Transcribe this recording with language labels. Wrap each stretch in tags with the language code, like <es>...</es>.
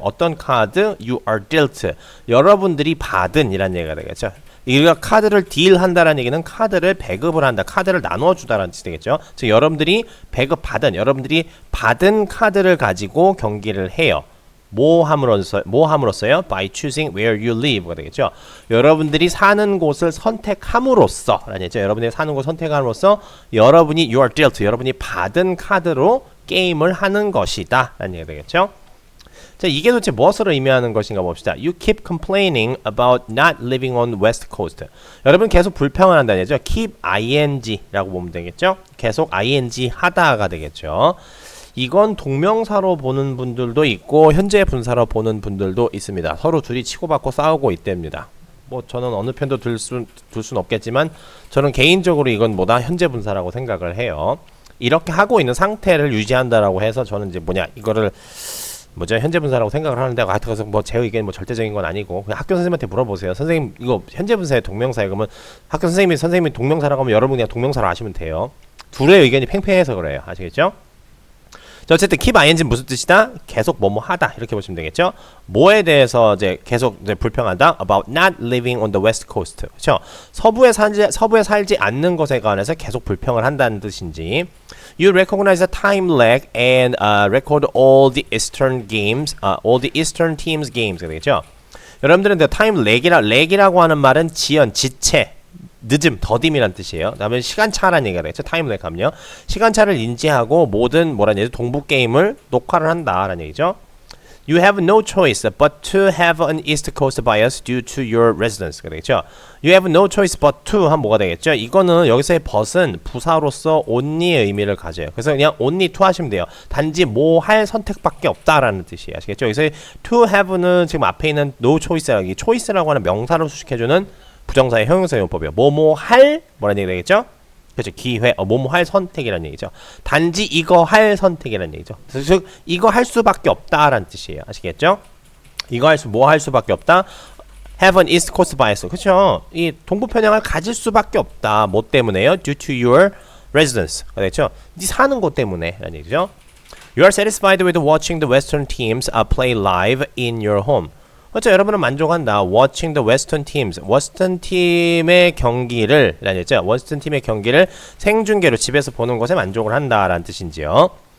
<ko>어떤 카드?</ko> <en>You are dealt.</en> <ko>여러분들이 받은 이라는 얘기가 되겠죠. 우리가 카드를 딜한다라는 얘기는 카드를 배급을 한다. 카드를 나눠주다라는 뜻이 되겠죠. 즉 여러분들이 배급받은, 여러분들이 받은 카드를 가지고 경기를 해요. 뭐 함으로써요?</ko> <en>By choosing where you live가</en> <ko>되겠죠. 여러분들이 사는 곳을 선택함으로써 라는 얘기죠. 여러분들이 사는 곳을 선택함으로써 여러분이</ko> <en>you are dealt,</en> <ko>여러분이 받은 카드로 게임을 하는 것이다 라는 얘기가 되겠죠. 자, 이게 도대체 무엇을 의미하는 것인가 봅시다.</ko> <en>You keep complaining about not living on West Coast.</en> <ko>여러분 계속 불평을 한다는 얘기죠. Keep ing라고 보면 되겠죠. 계속 ing 하다가 되겠죠. 이건 동명사로 보는 분들도 있고 현재 분사로 보는 분들도 있습니다. 서로 둘이 치고받고 싸우고 있답니다. 뭐 저는 어느 편도 둘 순 없겠지만 저는 개인적으로 이건 뭐다 현재 분사라고 생각을 해요. 이렇게 하고 있는 상태를 유지한다라고 해서 저는 이제 이거를 뭐죠? 현재 분사라고 생각을 하는데 하여튼 뭐 제 의견이 뭐 절대적인 건 아니고 그냥 학교 선생님한테 물어보세요. 선생님 이거 현재 분사의 동명사예요. 그러면 학교 선생님이 동명사라고 하면 여러분 그냥 동명사로 아시면 돼요. 둘의 의견이 팽팽해서 그래요. 아시겠죠? 자, 어쨌든 keep ing는 무슨 뜻이다? 계속 뭐뭐 하다 이렇게 보시면 되겠죠? 뭐에 대해서 이제 계속 이제 불평한다?</ko> <en>About not living on the west coast.</en> <ko>그렇죠? 서부에 살지 않는 것에 관해서 계속 불평을 한다는 뜻인지.</ko> <en>You recognize the time lag and record all the eastern games, all the eastern teams games</en> <ko>되겠죠? 여러분들은 time lag이라고 하는 말은 지체, 늦음, 더딤이란 뜻이에요. 그다음에 시간차라는 얘기가 되겠죠. 타임렉 하면요. 시간차를 인지하고 모든 뭐라는 얘기죠? 동부 게임을 녹화를 한다라는 얘기죠.</ko> <en>You have no choice but to have an East Coast bias due to your residence가</en> <ko>되겠죠.</ko> <en>You have no choice but to</en> <ko>하면 뭐가 되겠죠? 이거는 여기서의 but은 부사로서 only의 의미를 가져요. 그래서 그냥 only to 하시면 돼요. 단지 뭐 할 선택밖에 없다라는 뜻이에요. 아시겠죠? 여기서 to have는 지금 앞에 있는 no choice라고, choice라고 하는 명사로 수식해주는 부정사의 형용사 용법이에요. 뭐뭐 할 뭐라는 얘기 되겠죠? 그렇죠. 기회, 뭐뭐 할 선택이라는 얘기죠. 단지 이거 할 선택이라는 얘기죠. 즉 이거 할 수밖에 없다라는 뜻이에요. 아시겠죠? 이거 뭐 할 수밖에 없다.</ko> <en>Have an East Coast bias.</en> <ko>그렇죠. 이 동부 편향을 가질 수밖에 없다. 뭐 때문에요?</ko> <en>Due to your residence.</en> <ko>그렇죠. 네 사는 곳 때문에라는 얘기죠.</ko> <en>You are satisfied with watching the Western teams play live in your home.</en> <ko>그렇죠. 여러분은 만족한다.</ko> <en>Watching the Western teams.</en> <ko>워스턴 팀의 경기를 라는 얘기죠. 워스턴 팀의 경기를 생중계로 집에서 보는 것에 만족을 한다라는 뜻인지요.</ko>